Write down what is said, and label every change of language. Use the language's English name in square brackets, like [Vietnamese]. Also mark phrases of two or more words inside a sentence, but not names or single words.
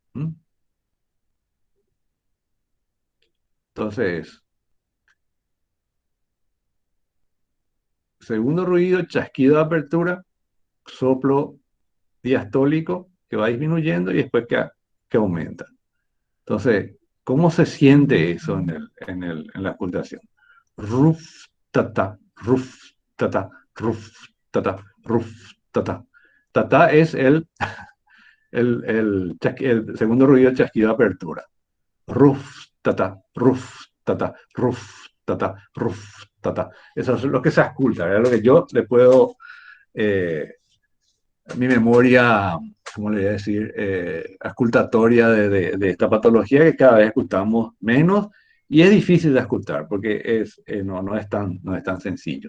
[Spanish] Entonces, segundo ruido, chasquido de apertura, soplo diastólico que va disminuyendo y después que aumenta. Entonces, ¿cómo se siente eso en la auscultación? Ruf, tata, ruf, tata, ruf, tata, ruf, tata. Tata es el segundo ruido, chasquido de apertura. Ruf, tata, ruf, tata, ruf, tata, ruf, tata. Eso es lo que se ausculta, ¿verdad? Lo que yo le puedo, mi memoria, ¿cómo le voy a decir? Auscultatoria de esta patología, que cada vez escuchamos menos y es difícil de escuchar porque no es tan sencillo.